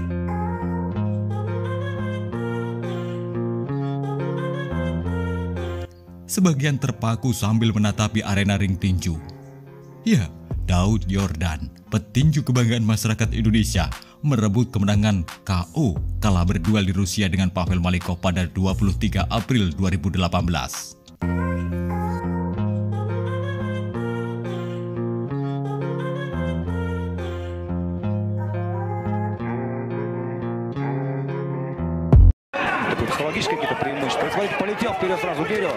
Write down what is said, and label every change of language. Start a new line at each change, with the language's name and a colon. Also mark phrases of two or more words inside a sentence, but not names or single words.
Indonesian: Sebagian terpaku sambil menatapi arena ring tinju. Ya, Daud Yordan, petinju kebanggaan masyarakat Indonesia, merebut kemenangan KO kalah berduel di Rusia dengan Pavel Malikov pada 23 April 2018.
Russian: Психологические какие-то преимущества. Смотрите, полетел вперед сразу Герё.